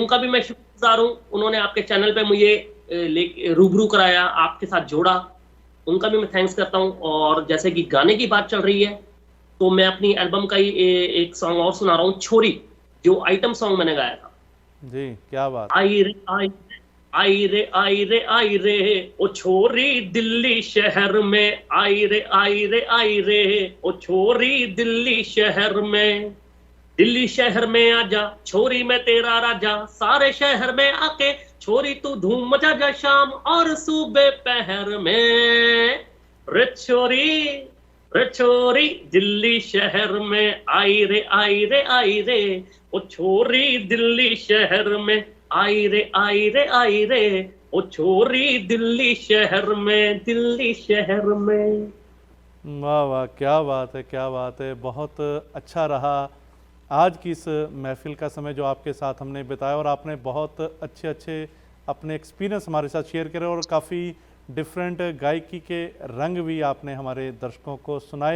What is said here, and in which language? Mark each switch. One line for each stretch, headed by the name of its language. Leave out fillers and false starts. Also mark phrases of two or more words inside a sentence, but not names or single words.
Hindi: उनका भी मैं शुक्रगुजार हूँ, उन्होंने आपके चैनल पे मुझे रूबरू कराया, आपके साथ जोड़ा। उनका भी मैं थैंक्स करता हूँ। और जैसे कि गाने की बात चल रही है, तो मैं अपनी एल्बम का ही एक सॉन्ग और सुना रहा हूँ, छोरी, जो
English: item song
Hindi: मैंने गाया था। जी, क्या बात। आई रे आई, आई रे आई रे आई रे, ओ छोरी दिल्ली शहर में, आई रे आई रे आई रे, ओ छोरी दिल्ली शहर में। दिल्ली शहर में आजा छोरी मैं तेरा राजा, सारे शहर में आके छोरी तू धूम मचा जा शाम और सुबह पहर में। रे छोरी, रे छोरी दिल्ली शहर में, आई रे आई रे आई रे, ओ छोरी दिल्ली शहर में, आई रे आई रे आई रे, ओ छोरी दिल्ली शहर में, दिल्ली शहर में। वाह वाह, क्या बात है, क्या बात है। बहुत अच्छा रहा आज की इस महफिल का समय जो आपके साथ हमने बिताया, और आपने बहुत अच्छे अच्छे अपने एक्सपीरियंस हमारे साथ शेयर करे, और काफ़ी डिफरेंट गायकी के रंग भी आपने हमारे दर्शकों को सुनाए।